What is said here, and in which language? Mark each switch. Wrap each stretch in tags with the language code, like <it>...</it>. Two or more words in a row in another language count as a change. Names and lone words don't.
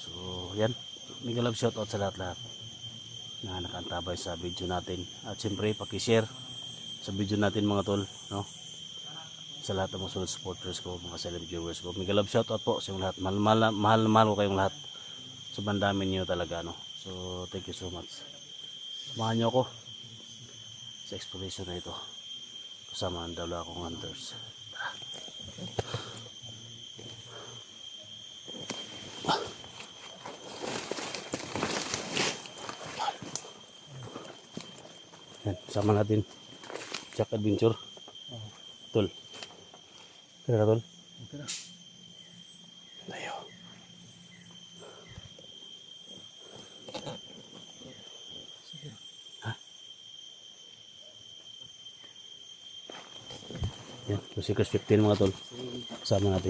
<tl>So yan,</tl> <en>mega love shoutout</en> <tl>sa lahat-lahat na nakaantabay sa video natin. At siyempre pakishare sa video natin mga tol, no? Sa lahat ng mga</tl> <en>solid supporters</en> <tl>ko, mga</tl> <en>silent viewers</en> <tl>ko,</tl> <en>mega love shoutout</en> <tl>po sa lahat. Mahal ko kayong lahat. So bandamin niyo talaga, no?</tl> <en>So thank you so much.</en> <tl>Samahan niyo ako sa exploration na ito kasama ang dalawa kong hunters. Yan, sama natin Jack Adventure. Tol. Kira tol? Kira. Tayo. Ha? Yan, Kusikers 15 mga tol. Sama natin.</tl>